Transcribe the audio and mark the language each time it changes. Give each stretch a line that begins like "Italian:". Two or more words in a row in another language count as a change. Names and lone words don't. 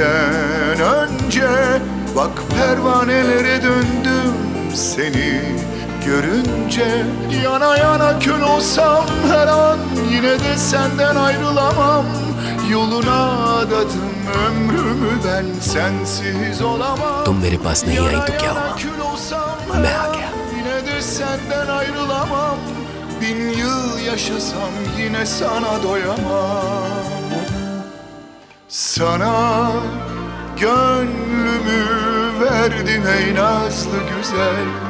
Turkish: senden önce. Bak pervanelere döndüm seni görünce. Yana yana kül olsam her an yine de senden ayrılamam. Yoluna adadım ömrümü ben, sensiz olamam.
Hindi: तुम मेरे पास नहीं आई तो क्या
Turkish: Yana
Hindi: हुआ?
Turkish: kül olsam
Hindi: मैं
Turkish: her
Hindi: आ
Turkish: an
Hindi: गया।
Turkish: yine de senden ayrılamam. 1000 yıl yaşasam yine sana doyamam. Sana gönlümü verdim ey nazlı güzel.